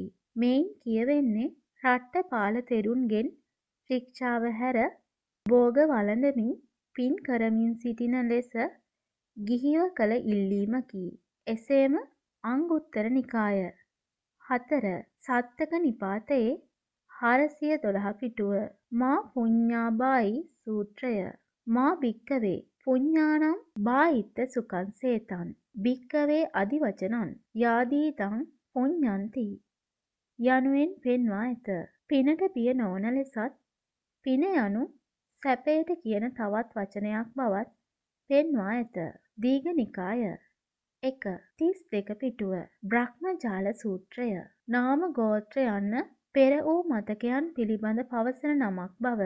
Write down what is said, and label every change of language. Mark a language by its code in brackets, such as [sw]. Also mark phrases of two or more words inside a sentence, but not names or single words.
[si] මෙයින් කියවෙන්නේ රට්ඨපාල තෙරුන්ගෙන් ශික්ෂාව හැර භෝග වළඳමින් පින් කරමින් සිටින ලෙස ගිහිව කළ ඉල්ලීමකි. එසේම අංගුත්තර නිකාය 4 සත්තක නිපාතයේ 412 පිටුව මා පුඤ්ඤාබායි සූත්‍රය. [pi] මා භික්කවේ පුඤ්ඤානම් බායිත්ත සුඛං සේතං භික්කවේ අදිවචනං යාදීතං පුඤ්ඤන්ති [si] යනුවෙන් පෙන්වා ඇත. පිනට බිය නොවන ලෙසත් පින යනු සැපයට කියන තවත් වචනයක් බවත් පෙන්වා ඇත. දීඝනිකාය 1 32 පිටුව බ්‍රහ්මජාල සූත්‍රය. නාම ගෝත්‍ර යන්න පෙර වූ මතකයන් පිළිබඳ පවසන නමක් බව.